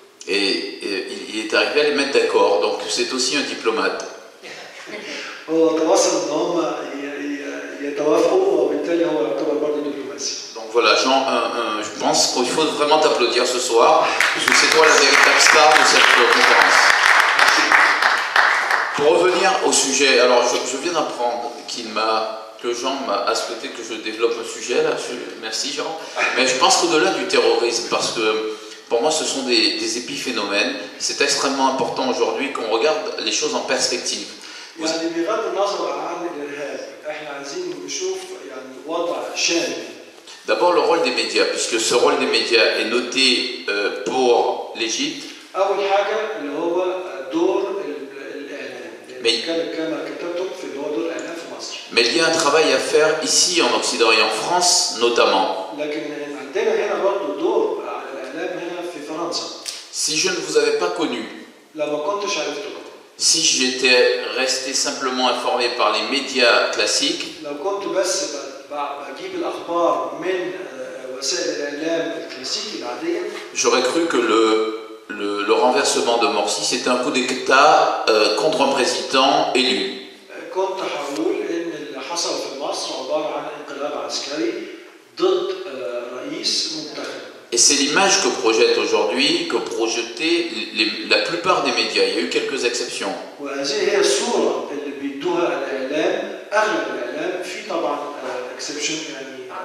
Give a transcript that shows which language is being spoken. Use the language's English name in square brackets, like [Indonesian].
[French] Et il est arrivé à les mettre d'accord, donc c'est aussi un diplomate. [Arabic] هو تواصل ان هم يتوافقوا وبالتالي هو يعتبر برضه دبلوماسي. [French] Donc voilà, Jean, je pense qu'il faut vraiment t'applaudir ce soir, parce que c'est toi la véritable star de cette conférence. Pour revenir au sujet, alors je viens d'apprendre que Jean a souhaité que je développe un sujet là. Merci Jean. Mais je pense qu'au-delà du terrorisme, parce que pour moi ce sont des épiphénomènes, c'est extrêmement important aujourd'hui qu'on regarde les choses en perspective. [Arabic] يعني بغض النظر عن الارهاب احنا عايزين نشوف يعني وضع شامل. [French] D'abord le rôle des médias, puisque ce rôle des médias est noté pour l'Égypte. [Arabic] أول حاجة اللي هو دور الإعلام. كما كتبتم في اللي هو دور الإعلام في مصر. [French] Mais il y a un travail à faire ici en Occident et en France notamment. [Arabic] لكن عندنا هنا برضه دور الإعلام هنا في فرنسا. [French] Si je ne vous avais pas connu, [Arabic] لما كنتش عرفتكم. [French] si j'étais resté simplement informé par les médias classiques, [Arabic] لو كنت بس بجيب الأخبار من وسائل الإعلام الكلاسيكي العادية. [French] j'aurais cru que le renversement de Morsi c'était un coup d'État contre un président élu. [Arabic] كنت هقول إن اللي حصل في مصر عبارة عن انقلاب عسكري ضد رئيس منتخب. [French] Et c'est l'image que projette aujourd'hui, que projetaient la plupart des médias. Il y a eu quelques exceptions. [Arabic] وهذه هي الصورة اللي بيدوها الإعلام، أغلب الإعلام في طبعا exception يعني